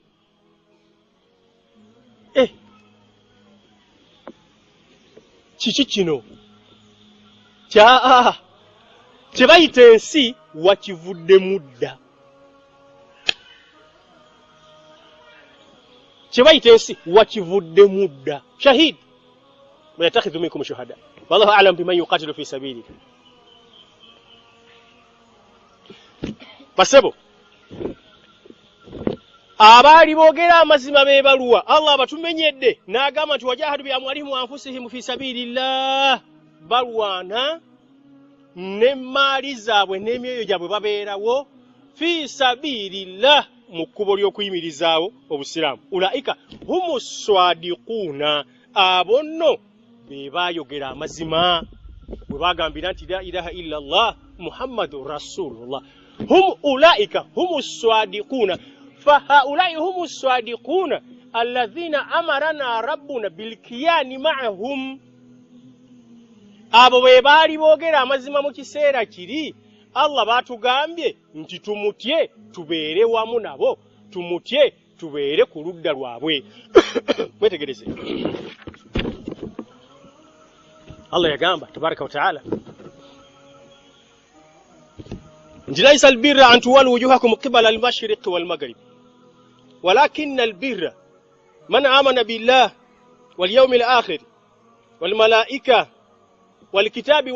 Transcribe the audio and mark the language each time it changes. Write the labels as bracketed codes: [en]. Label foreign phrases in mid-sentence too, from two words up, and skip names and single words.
[lg] Kiki kino kye bayita ensi wakivudde mudda. Kye bayita ensi wakivudde mudda. [ar] Shahid ويتخذ منكم شهداء والله أعلم بمن يقاتل في سبيله. [lg] Basebo abaali boogera amazima beebaluwa Allah batumenyedde n'agamba nti [ar] وجاهدوا بأموالهم وأنفسهم في سبيل الله, [lg] balwana n'emmaali zaabwe n'emyoyo gyabwe babeerawo [ar] في سبيل الله, [lg] mu kkubo ly'okuyimirizaawo obusiraamu. [ar] أولئك هم الصادقون, [lg] abo nno be baayogera amazima bwe bagambira nti [ar] لا إله إلا الله محمد رسول الله. هم أولئك هم الصادقون فهؤلاء هم الصادقون الذين أمرنا ربنا بالكيان معهم. [lg] abo be baali boogera amazima mu kiseera kiri Allah batugambye nti tumutye tubeere wamu nabo, tumutye tubeere ku ludda lwabwe. Mwetegereze Allah yagamba [ar] تبارك وتعالى ليس البر أن تولوا وجوهكم قبل المشرق والمغرب ولكن البر من آمن بالله واليوم الآخر والملائكة والكتاب